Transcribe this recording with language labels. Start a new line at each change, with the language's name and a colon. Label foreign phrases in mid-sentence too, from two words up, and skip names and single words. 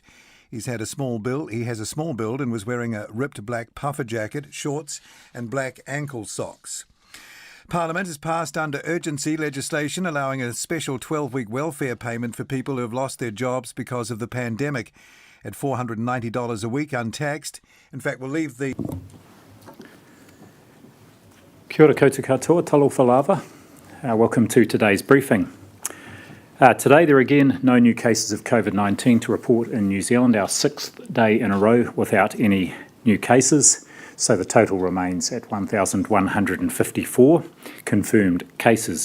English: He has a small build and was wearing a ripped black puffer jacket, shorts and black ankle socks. Parliament has passed under urgency legislation allowing a special 12-week welfare payment for people who have lost their jobs because of the pandemic, at $490 a week untaxed. In fact, we'll leave the...
Māori: Kia ora koutou katoa,
Samoan: talofa lava.
English: Welcome to today's briefing. Today there are again no new cases of COVID-19 to report in New Zealand, our 6th day in a row without any new cases. So the total remains at 1,154 confirmed cases.